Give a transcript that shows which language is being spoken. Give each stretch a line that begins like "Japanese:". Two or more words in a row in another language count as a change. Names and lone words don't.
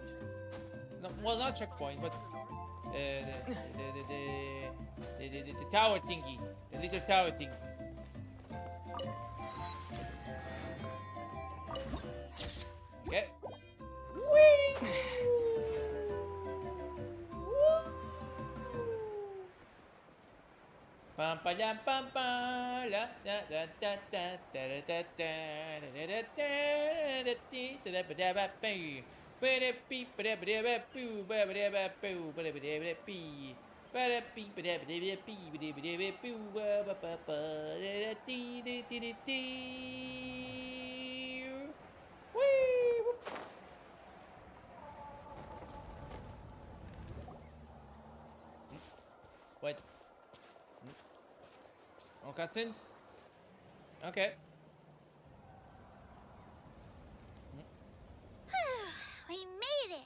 English: No, well, not checkpoint, but the tower thingy, the little tower thingy. Okay. Whee! Pam pa dam pam pa la da da da da da da da da da da da da da da da da da ba pi ba da ba da pu ba da ba pu ba da ba pi ba da pi ba da ba pi ba da ba pu ba ba ba ba da ti di ti di ti. Whee! What? No cutscenes? Okay. We made it.